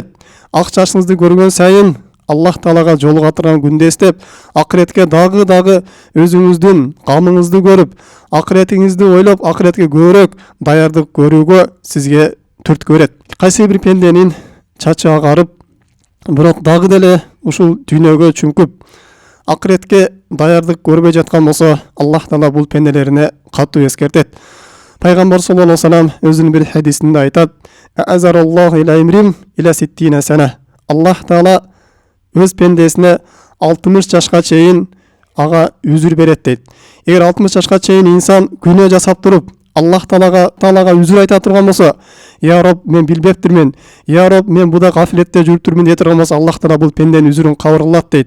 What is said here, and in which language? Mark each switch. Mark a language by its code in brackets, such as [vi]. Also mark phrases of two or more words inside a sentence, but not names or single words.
[ky] Ак чачыңызды көргөн сайын Аллах Таалага жолуга турган күндө эстеп, акыретке дагы өзүңүздүн камыңызды көрүп, акыретиңизди ойлоп, акыретке көбүрөөк даярдык көрүүгө сизге түрткү берет. Кайсы бир пенденин чачы агарып, бирок дагы деле ушул дүйнөгө чүңкүп, акыретке даярдык көрбөй жаткан болсо, Аллах Таала бул пенделерине катуу эскертет. Пайгамбар [ar] صلى الله عليه وسلم [ky] өзүнүн бир хадисинде айтат: [ar] "أعذر الله إلى امرئ إلى ستين سنة." [ky] Аллах Таала өз пендесине 60 жашка чейин ага үзүр берет дейт. Эгер 60 жашка чейин инсан күнөө жасап туруп, Аллах Таалага үзүр айта турган болсо, [ar] "يا رب, [ky] мен билбептирмин. [ar] يا رب, [ky] мен буда гафилетте жүрүп турмун" дей турган болсо, Аллах Таала бул пенденин үзүрүн кабыл кылат дейт.